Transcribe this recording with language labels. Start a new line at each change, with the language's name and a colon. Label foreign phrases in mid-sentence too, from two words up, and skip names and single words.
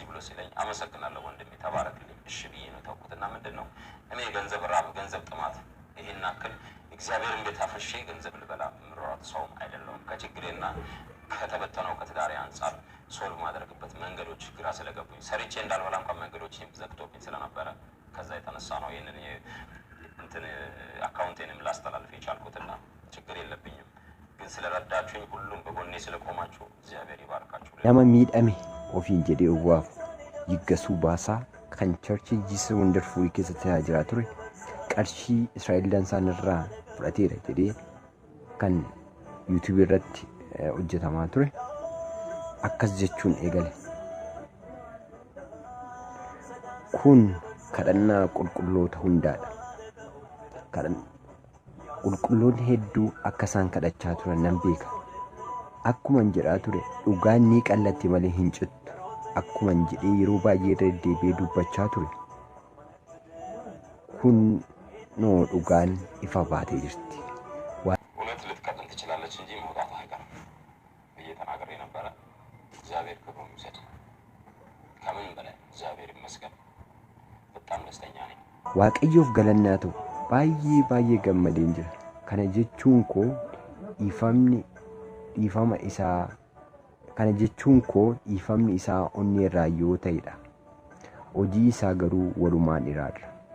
Amharic: ብሎ ሲለኝ አመሰግናለሁ ወንድሜ ተባረክልኝ እሺ ብዬ ነው ተውኩትና ምንድነው እኔ ገንዘብ ራብ ገንዘብ ጥማት ይሄን አክል እግዚአብሔርን ቤት አፍርሼ ገንዘብ ልበላ ምሮራት ሰውም አይደለም። ከችግሬና ከተበተነው ከትዳሬ አንፃር ሶልቭ ማድረግበት መንገዶች ግራ ስለገቡኝ ሰርቼ እንዳልበላ እንኳን መንገዶች ዘግቶብኝ ስለነበረ ከዛ የተነሳ ነው ይሄንን እንትን አካውንቴንም ላስተላልፍ የቻልኩትና ችግር የለብኝም። ግን ስለረዳችሁኝ ሁሉም በጎኔ ስለቆማችሁ እግዚአብሔር ይባርካችሁ።
Oromo: Nama miidhame ofiin jedhee uwwaaf yiggasuu baasaa kan churchii Jesus Wonderful keessatti tajaajilaa ture qarshii Israa'el dansaan irraa fudhateera jedhee kan YouTube irratti hojjetamaa ture akkas jechuun eegale. Kun kadhannaa qulqulloota hundaadha. Qulqulloonni hedduu akka isaan kadhachaa turan nan beeka. Akkuman jedhaa ture dhugaan ni qallatti malee hin cittu. Akkuman jedhee yeroo baay'ee irra deebi'ee dubbachaa ture. Kun noo dhugaan ifa baatee jirti.
Amharic: እውነት ልትቀጥል ትችላለች እንጂ መውጣት አይቀርም ብዬ ተናግሬ ነበረ። እግዚአብሔር ክብሩን ይውሰድ። ከምን በላይ እግዚአብሔር ይመስገን። በጣም ደስተኛ ነኝ።
Oromo: Waaqayyoof galannaa ta'u baay'ee gammadeen jira. Kana jechuun koo dhiifamni isaa onnee irraa yoo ta'edha. Hojii isaa garuu walumaan iraadha.